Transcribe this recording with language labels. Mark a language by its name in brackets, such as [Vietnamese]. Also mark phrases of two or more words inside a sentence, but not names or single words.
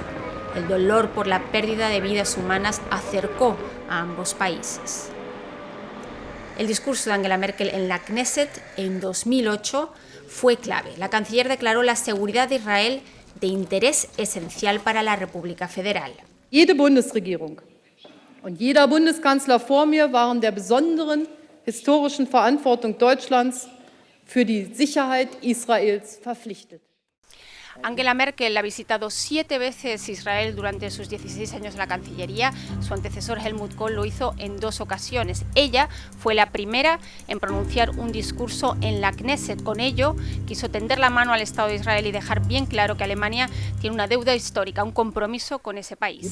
[Spanish] El dolor por la pérdida de vidas humanas acercó a ambos países. El discurso de Angela Merkel en la Knesset en 2008 fue clave. La canciller declaró la seguridad de Israel de interés esencial para la República Federal. [German] Jede Bundesregierung und jeder Bundeskanzler vor mir waren der besonderen historischen Verantwortung Deutschlands für die Sicherheit Israels verpflichtet. [Spanish] Angela Merkel ha visitado 7 veces Israel durante sus 16 años en la Cancillería. Su antecesor Helmut Kohl lo hizo en 2 ocasiones. Ella fue la primera en pronunciar un discurso en la Knesset. Con ello, quiso tender la mano al Estado de Israel y dejar bien claro que Alemania tiene una deuda histórica, un compromiso con ese país.